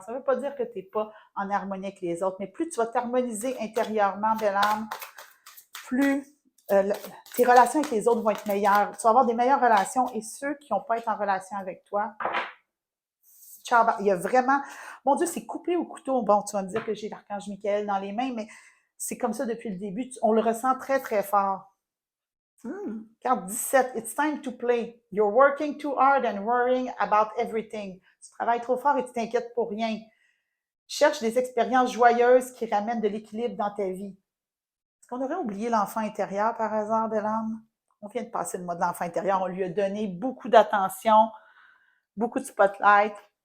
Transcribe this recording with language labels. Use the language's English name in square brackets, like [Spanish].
[French] Ça ne veut pas dire que tu n'es pas en harmonie avec les autres, mais plus tu vas t'harmoniser intérieurement, belle âme, plus tes relations avec les autres vont être meilleures. Tu vas avoir des meilleures relations et ceux qui n'ont pas été en relation avec toi, ciao, il y a vraiment, mon Dieu, c'est coupé au couteau. Bon, tu vas me dire que j'ai l'archange Michael dans les mains, mais c'est comme ça depuis le début. On le ressent très, très fort. Carte [English] 17, it's time to play. You're working too hard and worrying about everything. [French] Tu travailles trop fort et tu t'inquiètes pour rien. Cherche des expériences joyeuses qui ramènent de l'équilibre dans ta vie. Est-ce qu'on aurait oublié l'enfant intérieur par hasard, Bellam? On vient de passer le mois de l'enfant intérieur. On lui a donné beaucoup d'attention, beaucoup de spotlight.